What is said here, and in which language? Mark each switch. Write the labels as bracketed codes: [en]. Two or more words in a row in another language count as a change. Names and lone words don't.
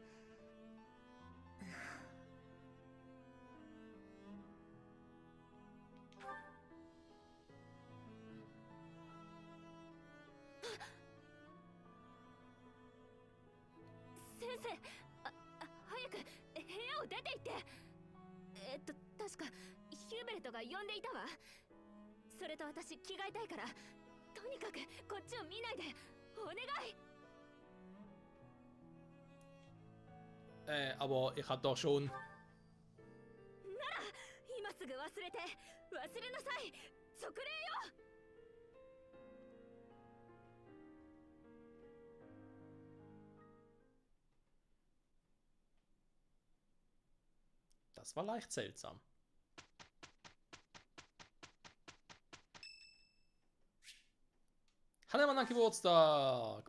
[ja] 先生、早く部屋を出て行って。確かヒューベルトが呼んでいたわ。それと私着替えたいから、とにかくこっちを見ないでお願い。 [de] Aber ich hatte doch schon. [ja] なら今すぐ忘れて、忘れなさい。勅令よ。 [de] Das war leicht seltsam. Hat jemand an Geburtstag?